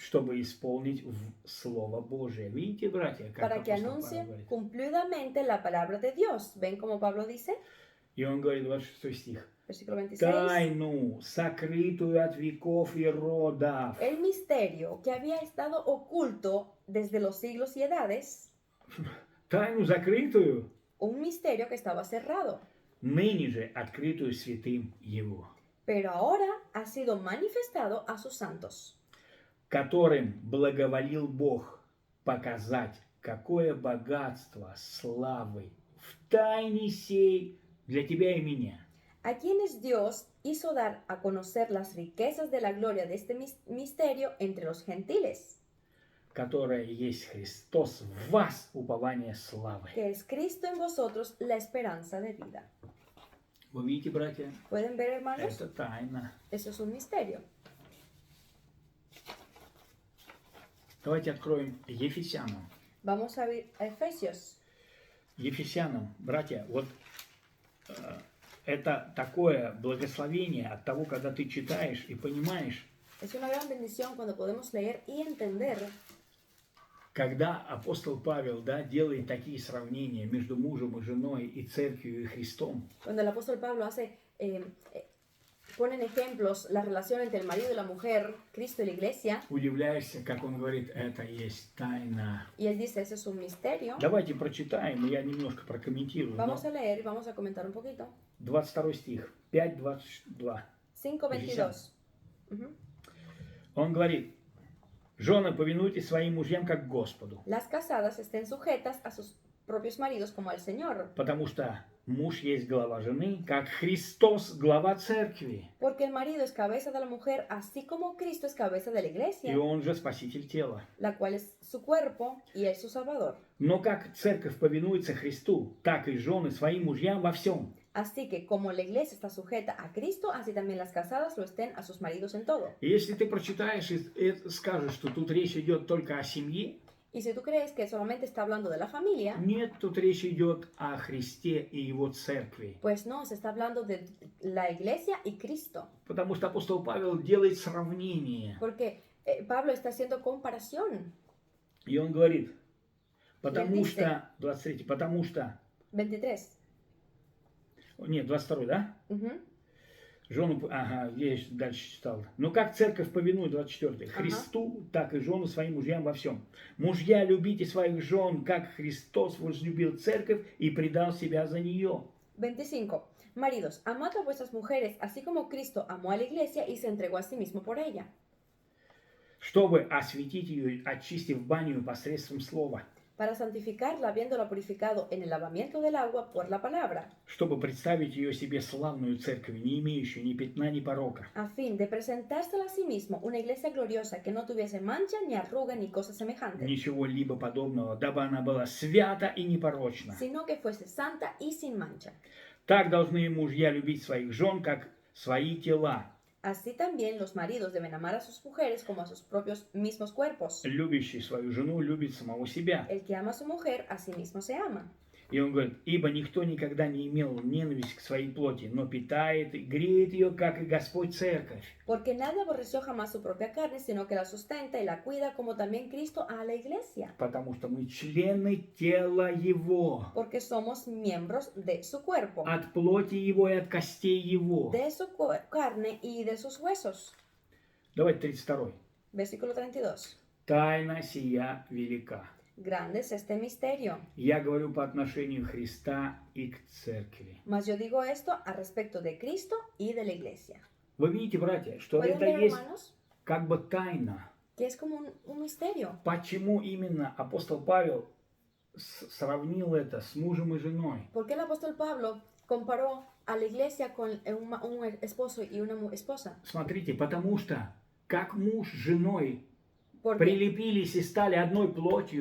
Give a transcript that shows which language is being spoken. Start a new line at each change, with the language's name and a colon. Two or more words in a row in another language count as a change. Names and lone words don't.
Russian: чтобы исполнить Слово Божие. Видите, братья, как
Spanish: para que
Russian: апостол Павел
Spanish: anuncie
Russian: говорит?
Spanish: cumplidamente la palabra de Dios. ¿Ven cómo Pablo dice?
Russian: И он говорит, 26 стих.
Spanish: Versículo 26.
Russian: Тайну, сокрытую от веков и родов.
Spanish: El misterio que había estado oculto desde los siglos y edades,
Russian: Тайну закрытую,
Spanish: un misterio que estaba cerrado,
Russian: ныне же открытую святым Его,
Spanish: pero ahora ha sido manifestado a sus santos,
Russian: которым благоволил Бог показать, какое богатство славы в тайне сей для тебя и меня.
Spanish: a quienes Dios hizo dar a conocer las riquezas de la gloria de este misterio entre los gentiles,
Russian: Которая есть Христос в вас, упование славы.
Spanish: que es Cristo en vosotros, la esperanza de vida.
Russian: Вы видите, братья,
Spanish: ¿Pueden ver, hermanos?
Russian: это тайна.
Spanish: Eso es un misterio.
Russian: Давайте откроем Ефесянам.
Spanish: Vamos a ver a Efesios.
Russian: Ефесянам, братья, вот это такое благословение от того, когда ты читаешь и понимаешь,
Spanish: Es una gran bendición cuando podemos leer y entender
Russian: когда апостол Павел, да, делает такие сравнения между мужем и женой и церковью и Христом.
Spanish: cuando el apóstol Pablo pone en ejemplos la relación entre el marido y la mujer, Cristo y la iglesia,
Russian: Удивляешься, как он говорит, это есть тайна.
Spanish: y él dice, eso es un misterio.
Russian: Давайте прочитаем, и я немножко прокомментирую.
Spanish: Vamos a leer y vamos a comentar un poquito.
Russian: 22 стих, 5:22.
Spanish: 5:22. Ujú.
Russian: Он говорит, жены, повинуйтесь своим мужьям как Господу,
Spanish: Las casadas estén sujetas a sus propios maridos como al Señor,
Russian: потому что муж есть глава жены, как Христос глава церкви,
Spanish: porque el marido es cabeza de la mujer, así como Cristo es cabeza de la
Russian: и
Spanish: iglesia,
Russian: он же спаситель тела.
Spanish: la cual es su cuerpo y él su salvador.
Russian: Но как церковь повинуется Христу, так и жены своим мужьям во всем.
Spanish: Así que como la iglesia está sujeta a Cristo, así también las casadas lo estén a sus maridos en todo.
Russian: И если ты прочитаешь и скажешь, что тут речь идет только о семье,
Spanish: Y si tú crees que solamente está hablando de la familia,
Russian: нет, тут речь идет о Христе и Его церкви.
Spanish: pues no, se está hablando de la iglesia y Cristo.
Russian: Потому что апостол Павел делает сравнение.
Spanish: Porque Pablo está haciendo comparación.
Russian: И он говорит, потому
Spanish: dice-
Russian: что, 23, потому что,
Spanish: 23.
Russian: нет, 22, да?
Spanish: Ujú.
Russian: Жену, ага, я еще дальше читал. Но как церковь повинует, 24, Христу, так и жену своим мужьям во всем. Мужья, любите своих жен, как Христос возлюбил церковь и предал себя за нее. 25.
Spanish: Maridos, amad a vuestras mujeres, así como Cristo amó a la iglesia y se entregó a sí mismo por ella,
Russian: Чтобы осветить ее, очистив баню посредством слова.
Spanish: para santificarla, habiéndola purificado en el lavamiento del agua por la palabra,
Russian: Чтобы представить ее себе славную церковь, не имеющую ни пятна, ни порока.
Spanish: a fin de presentársela a sí mismo una iglesia gloriosa que no tuviese mancha, ni arruga, ni cosa semejante,
Russian: Ничего-либо подобного, дабы она была свята и непорочна.
Spanish: sino que fuese santa y sin mancha.
Russian: Так должны мужья любить своих жен, как свои тела.
Spanish: Así también los maridos deben amar a sus mujeres como a sus propios mismos cuerpos.
Russian: Любящий свою жену любит самого себя.
Spanish: El que ama a su mujer, a sí mismo se ama.
Russian: И он говорит, ибо никто никогда не имел ненависть к своей плоти, но питает и греет ее, как и Господь церковь.
Spanish: Porque nadie aborreció jamás su propia carne, sino que la sustenta y la cuida, como también Cristo a la iglesia.
Russian: Потому что мы члены тела Его.
Spanish: Porque somos miembros de su cuerpo,
Russian: От плоти Его и от костей Его.
Spanish: de su carne y de sus huesos.
Russian: Давайте 32.
Spanish: Versículo 32.
Russian: Тайна сия велика.
Spanish: Grande es este misterio.
Russian: Я говорю по отношению Христа и к церкви.
Spanish: Mas yo digo esto a respecto de Cristo y de la iglesia.
Russian: Вы видите, братья, что
Spanish: ¿Pueden
Russian: это
Spanish: ver,
Russian: есть
Spanish: hermanos?
Russian: как бы тайна.
Spanish: Que es como un misterio.
Russian: Почему именно апостол Павел сравнил это с мужем и женой?
Spanish: ¿Por qué el apóstol Pablo comparó a la iglesia con un esposo y una esposa?
Russian: Смотрите, потому что как муж с женой
Spanish: Porque
Russian: прилепились и стали одной плотью,